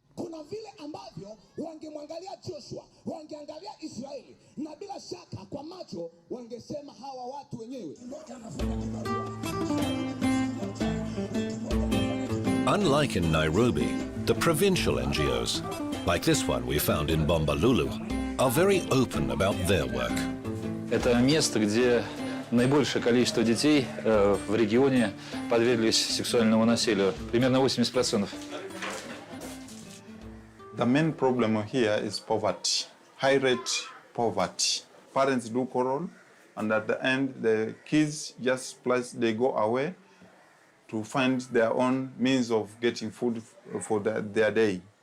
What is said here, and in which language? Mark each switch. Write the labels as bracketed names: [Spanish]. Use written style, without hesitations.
[Swahili] Kuna vile ambavyo wangemwangalia Joshua, wangeangalia Israeli, na bila shaka kwa macho wangesema hawa watu wenyewe. [English] Unlike in Nairobi, the provincial NGOs, like this one we found in Bombalulu, are very open about their work. [Russian] Это место, где наибольшее количество детей в регионе подверглись сексуальному насилию. Примерно 80%. [English] The main problem here is poverty, high rate poverty. Parents do quarrel, and at the end, the kids just they go away to find their own means of getting food for their day.